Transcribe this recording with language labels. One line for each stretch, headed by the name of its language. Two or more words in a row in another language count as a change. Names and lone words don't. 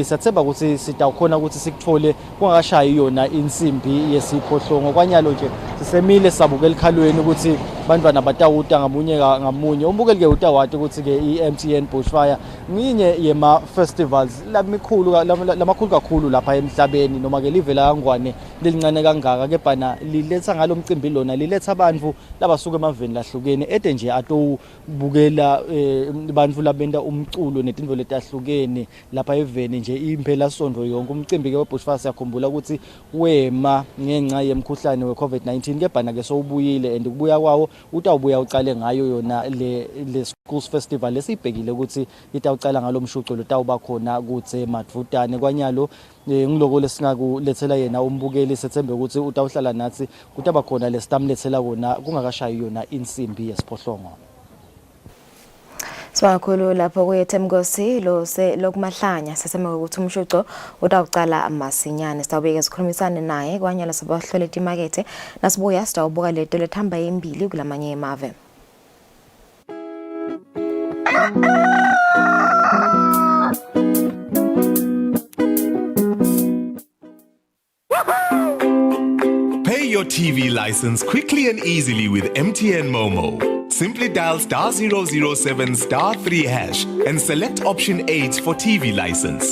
Swati: sathemba ukuthi sitawukhona ukuthi sikuthole kungakashayi yona insimbi yesiphohlongo kwanyalo nje sisemile sabukela ikhalweni ukuthi bantwana batawuta ngamunye umbukeli ke utawati ukuthi ke iMTN Bushfire nginye yema festivals lamakhulu kakhulu lapha emhlabeni noma ke livela kangwane lelincane kangaka ke bana liletha ngalomcimbi lona liletha abantu labasuka emaveni lahlukene ede nje atobukela abantu labenda umculo netindvo letahlukene lapha eveni nje impela sondo yonke umcimbi ke weBushfire siyakhumbula ukuthi wema ngenxa yemkhuhlane weCovid-19 ke bana ke sowubuyile and kubuya kwawo utawubuya ucale ngayo yona le
English: schools festival
Swati: lesibhekile ukuthi itawucala ngalomshuco lotawuba khona kutse madvutane kwanyalo ngiloko lesingakulethela yena umbukeli sethembe ukuthi utawuhlala nathi kutaba khona lesitamlethela kona kungakashayi yona insimbi yesiphohlongo. Swakhulu lapho kuyeThemkosi lokumahlanya seseme ukuthi umshuco utawuqala masinyane sitawubeka sikhulumisane naye kwanyala sabahlola etimakethe nasibuya sitawubuka leto lethamba embili kulamanye emave.
English: Pay your TV license quickly and easily with MTN Momo. Simply dial *007 *3 hash and select option 8 for TV license.